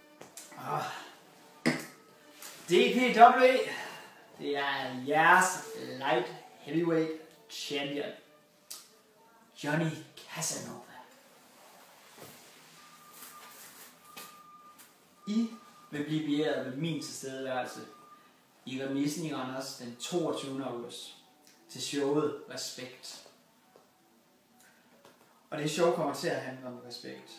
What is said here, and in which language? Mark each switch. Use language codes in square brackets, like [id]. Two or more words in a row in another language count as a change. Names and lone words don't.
[da] DPW, det er jeres [en] light heavyweight champion, [da] Johnny Casanova. I vil blive beæret med min tilstedeværelse i remisen i Randers den 22. august til showet Respekt. Og det show kommer til at handle om respekt.